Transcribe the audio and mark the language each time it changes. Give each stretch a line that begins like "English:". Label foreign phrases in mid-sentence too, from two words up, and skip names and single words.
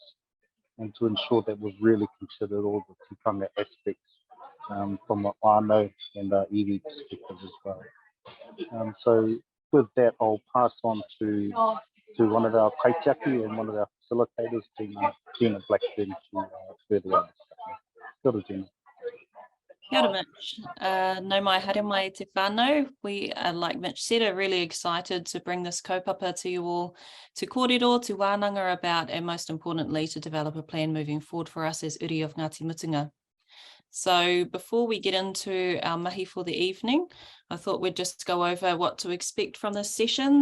English: And to ensure that we've really considered all the tikanga aspects from a whānau and our iwi perspective as well. So with that, I'll pass on to one of our kaitiaki and one of our facilitators, Gina Blackburn, to further on.
Māori: Kia ora, Gina. Kia ora, Mitch. No mai haere mai te whānau.
English: We, like Mitch said, are really excited to bring this kaupapa to you all, to kōrero, to Wānanga about, and most importantly, to develop a plan moving forward for us as uri of Ngāti Mutunga. So before we get into our mahi for the evening, I thought we'd just go over what to expect from this session.